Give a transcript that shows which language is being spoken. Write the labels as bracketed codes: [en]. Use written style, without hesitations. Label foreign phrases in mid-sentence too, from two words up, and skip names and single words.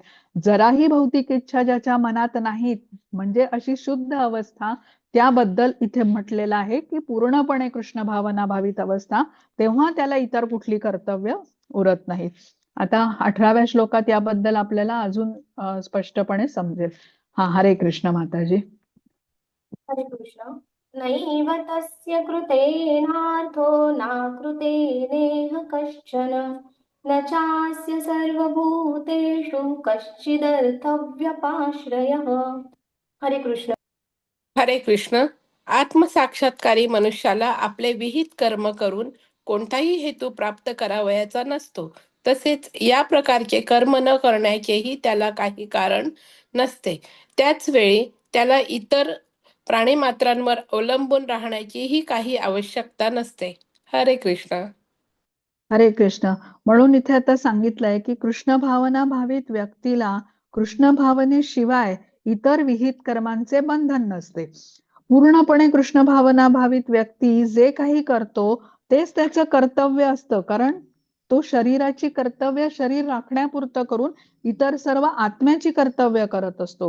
[mr] जराही भौतिक इच्छा ज्याच्या मनात नाहीत, म्हणजे अशी शुद्ध अवस्था, त्याबद्दल इथे म्हटलेलं आहे की पूर्णपणे कृष्ण भावना भावित अवस्था, तेव्हा त्याला इतर कुठली कर्तव्य उरत नाहीत. आता 18व्या श्लोकात याबद्दल आपल्याला अजून स्पष्टपणे समजेल. हा, हरे कृष्ण माताजी. हरे कृष्ण. [sa] नैव तस्य कृतेनार्थो नाकृतेनेह कश्चन न चास्य सर्वभूतेषु कश्चिदर्थव्यपाश्रयः. [mr] हरे कृष्ण. हरे कृष्ण. आत्मसाक्षात्कारी मनुष्याला आपले विहित कर्म करून कोणताही हेतू प्राप्त करावयाचा नसतो. तसेच या प्रकारचे कर्म न करण्याचेही त्याला काही कारण नसते. त्याच वेळी त्याला इतर प्राणीमात्रांवर अवलंबून राहण्याचीही काही आवश्यकता नसते. हरे कृष्ण. हरे कृष्ण. म्हणून इथे आता सांगितलंय की कृष्ण भावना भावित व्यक्तीला कृष्ण भावनेशिवाय इतर विहित कर्मांचे बंधन नसते. पूर्णपणे कृष्ण भावना भावित व्यक्ती जे काही करतो तेच त्याचं कर्तव्य असतं, कारण तो शरीराची कर्तव्य शरीर राखण्यापुरतं करून इतर सर्व आत्म्याची कर्तव्य करत असतो.